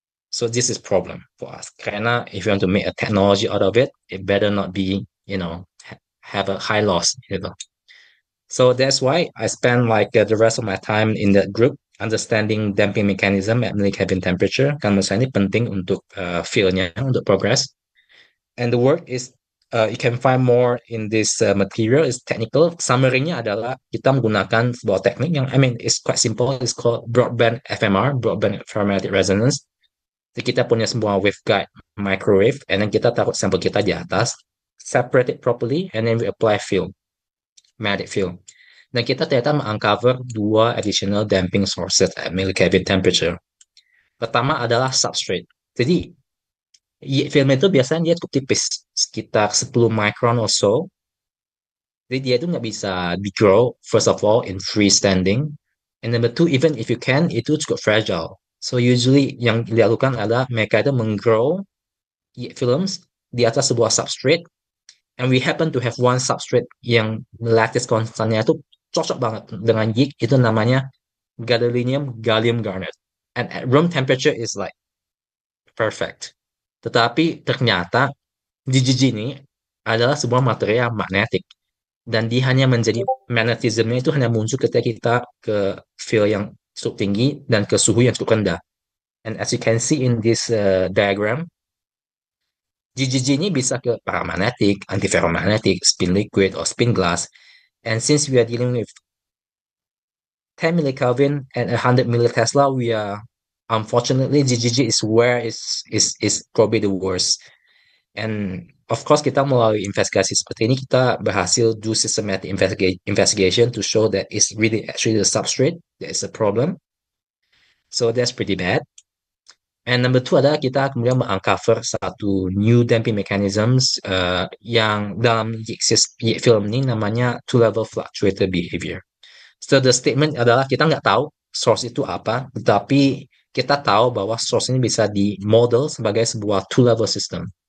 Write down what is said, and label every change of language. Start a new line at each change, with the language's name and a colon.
English: So this is problem for us. Karena if you want to make a technology out of it, it better not be, have a high loss. So that's why I spend like the rest of my time in that group understanding damping mechanism at Milli Kelvin temperature.
Indonesian: Karena saya ini penting untuk feel-nya, untuk progress.
English: And the work is you can find more in this material is technical.
Indonesian: Summary-nya adalah kita menggunakan sebuah teknik yang
English: it's quite simple. It's called broadband FMR, broadband ferromagnetic resonance.
Indonesian: Jadi kita punya sebuah waveguide microwave,
English: and then
Indonesian: kita taruh sampel kita di atas,
English: separate it properly, and then we apply field, magnetic field.
Indonesian: Dan kita ternyata menguncover dua additional damping sources
English: at Milli Kelvin temperature.
Indonesian: Pertama adalah substrate. Jadi film itu biasanya dia cukup tipis, sekitar 10 micron or so. Jadi dia itu nggak bisa di-grow,
English: first of all, in freestanding. And number two, even if you can,
Indonesian: itu cukup fragile. So usually yang dilakukan adalah mereka itu menggrow films di atas sebuah substrate.
English: And we happen to have one substrate
Indonesian: yang lattice constantnya itu cocok banget dengan YIG, itu namanya
English: gadolinium gallium garnet. And at room temperature is like perfect.
Indonesian: Tetapi ternyata GGG ini adalah sebuah material magnetik. Dan dia hanya menjadi magnetismnya itu hanya muncul ketika kita ke field yang cukup tinggi dan ke suhu yang cukup rendah.
English: And as you can see in this diagram, GGG ini bisa ke paramagnetic, antiferromagnetic, spin liquid, or spin glass. And since we are dealing with 10 millikelvin and 100 millitesla, we are unfortunately GGG is where is probably the worst. And of course,
Indonesian: kita melalui investigasi seperti ini, kita berhasil
English: do systematic investigation to show that it's really actually the substrate that is a problem. So that's pretty bad. And number two
Indonesian: adalah kita kemudian menguncover satu new damping mechanisms yang dalam YIG film ini namanya two-level fluctuator behavior.
English: So the statement
Indonesian: adalah kita nggak tahu source itu apa, tetapi kita tahu bahwa source ini bisa di-model sebagai sebuah two-level system.